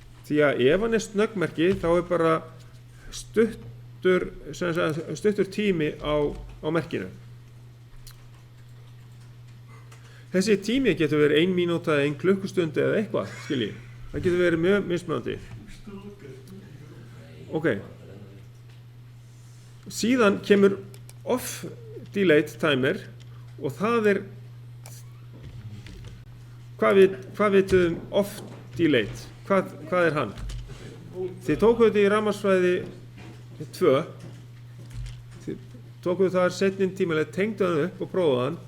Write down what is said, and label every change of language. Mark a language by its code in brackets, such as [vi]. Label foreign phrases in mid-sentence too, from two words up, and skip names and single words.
[is] því að ef hann er snöggmerki þá er bara stuttur tími á merkinu. Þessi tími getur verið 1 mínúta, 1 klukkustund eða eitthvað, skiljið. Það getur verið mjög mismunandi. Ok. Síðan kemur [en] off delayed timer [is] og það er hvað vitum [en] off delayed? [is] Hvað er hann? Þið tókuðu þetta í rafmagnsfræði 2. Þið tókuðu þar seinni tímalega, tengdu hann upp og prófaðu hann.